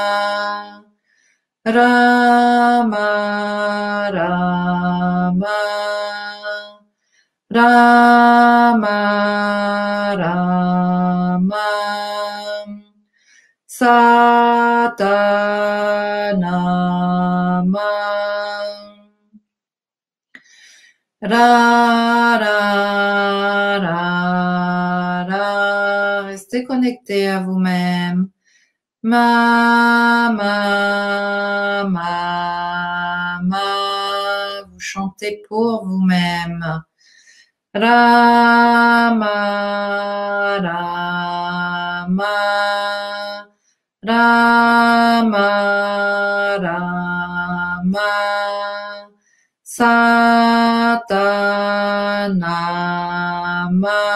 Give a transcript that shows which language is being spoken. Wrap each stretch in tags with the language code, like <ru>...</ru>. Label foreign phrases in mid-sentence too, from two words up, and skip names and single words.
<pa>ra ma ra ma ra ma ra ma Satanama. Ra ra ra ra.</pa> <fr>Restez connectés à vous-même. Ma ma ma ma. Vous chantez pour vous-même.</fr> <pa>Ra ma ra ma ra ma ra ma Satanama.</pa>